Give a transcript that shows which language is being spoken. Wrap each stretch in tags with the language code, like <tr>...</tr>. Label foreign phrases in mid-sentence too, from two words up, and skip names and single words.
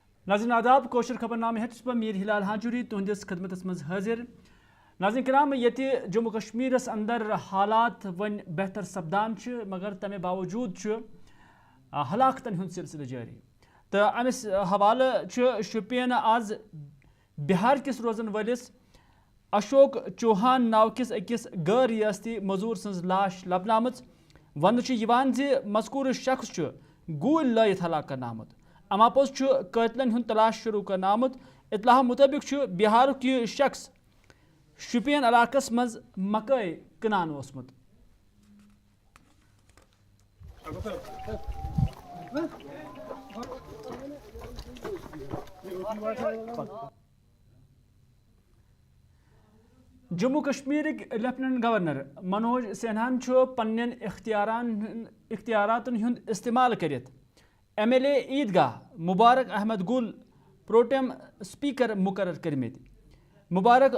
<ks>ناظرین آداب کوشر خبرنامہ ہیتس بہ میر ہلال ہاجوری تہندس خدمتس مز حاضر ناظرین کرام یہ جموں کشمیرس اندر حالات ون بہتر سپدان مگر تمہ باوجود ہلاکتن ہند سلسلہ جاری تو امس حوالہ شپین آز بہار کس روزن ولس اشوک چوہان ناو کس اکس غیر ریاستی مزور سن لاش لبنہ آمت ون مذکور شخص گول لائت ہلاک کرنا آمت اما پوز قاتلن ہند تلاش شروع کرنا آمت اطلاع مطابق بہارک یہ شخص شپین علاقس مز مکئی کنان اوسمت جموں کشمیرک لیفٹننٹ گورنر منوج سنہاہن پنن اختیاراتن ہند استعمال کرت ایم ایل اے عیدگاہ مبارک احمد گل پروٹیم سپیکر مقرر کرمت مبارک</ks>